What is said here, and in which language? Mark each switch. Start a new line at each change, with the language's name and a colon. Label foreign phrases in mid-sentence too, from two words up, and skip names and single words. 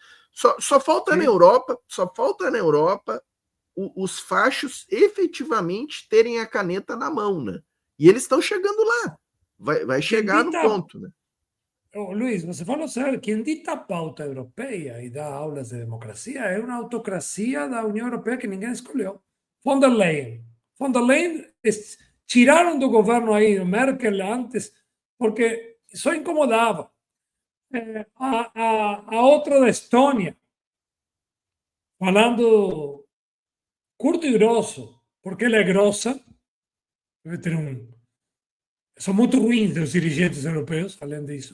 Portuguese: Só falta na Europa, os fachos efetivamente terem a caneta na mão. Né? E eles estão chegando lá. Vai chegar no ponto. Né? Luiz, você falou sério, quem dita a pauta europeia e dá aulas de democracia é uma autocracia da União Europeia que ninguém escolheu. Von der Leyen. Von der Leyen tiraram do governo aí, Merkel antes, porque só incomodava. A outra da Estônia, falando curto e grosso, porque ela é grossa, deve ter são muito ruins os dirigentes europeus, além disso.